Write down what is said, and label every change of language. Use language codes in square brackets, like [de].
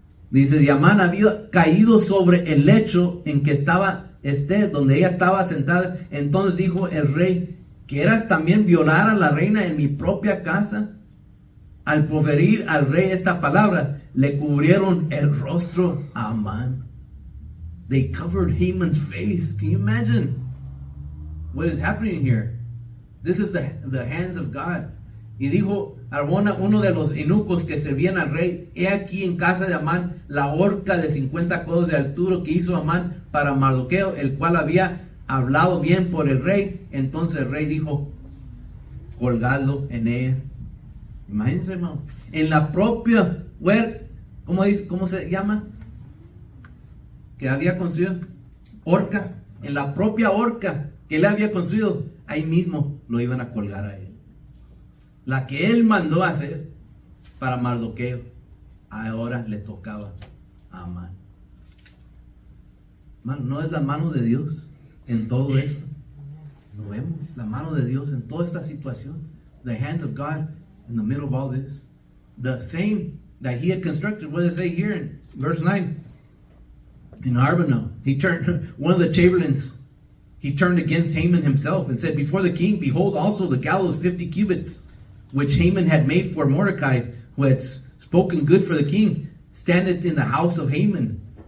[es] Dice, y Amán había caído sobre el lecho en que estaba Esther, donde ella estaba sentada. Entonces dijo el rey, ¿quieras también violar a la reina en mi propia casa? Al proferir al rey esta palabra, le cubrieron el rostro a Amán. [en] They covered Haman's face. Can you imagine what is happening here? This is the hands of God. [es] Y dijo Arbona, uno de los eunucos que servían al rey, he aquí en casa de Amán la horca de 50 codos de altura que hizo Amán para Mardoqueo, el cual había hablado bien por el rey. Entonces el rey dijo, colgadlo en ella. Imagínense, hermano, en la propia huerta, ¿cómo se llama? Que había construido, horca, en la propia horca que él había construido, ahí mismo lo iban a colgar a él. La que él mandó a hacer para Mardoqueo, ahora le tocaba a Amán. Hermano, ¿no es la mano de Dios en todo esto? Lo vemos, la mano de Dios en toda esta situación. [en] The hands of God in the middle of all this. The same that he had constructed, what does it say here in verse 9? In Arbonah, he turned, one of the chamberlains, he turned against Haman himself and said, before the king, behold also the gallows 50 cubits, which Haman had made for Mordecai, who had spoken good for the king, standeth in the house of Haman.